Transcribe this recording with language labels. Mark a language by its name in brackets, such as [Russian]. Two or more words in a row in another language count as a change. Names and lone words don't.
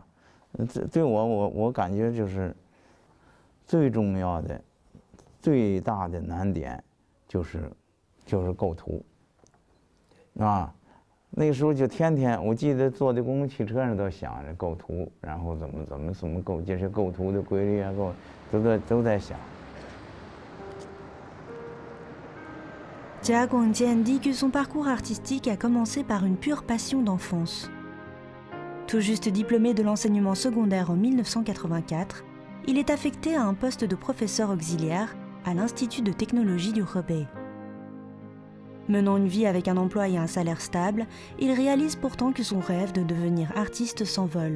[Chinese] 对我感觉就是最重要的、最大的难点就是构图，啊， 那个时候就天天，我记得坐在公共汽车上都想着构图，然后怎么构，这些构图的规律啊，都在想。 [French] Jia Guangjian dit que son parcours artistique a commencé par une pure passion d'enfance. Tout juste diplômé de l'enseignement secondaire en 1984, il est affecté à un poste de professeur auxiliaire à l'Institut de technologie du Hebei. Menant une vie avec un emploi et un salaire stable, il réalise pourtant que son rêve de devenir artiste s'envole.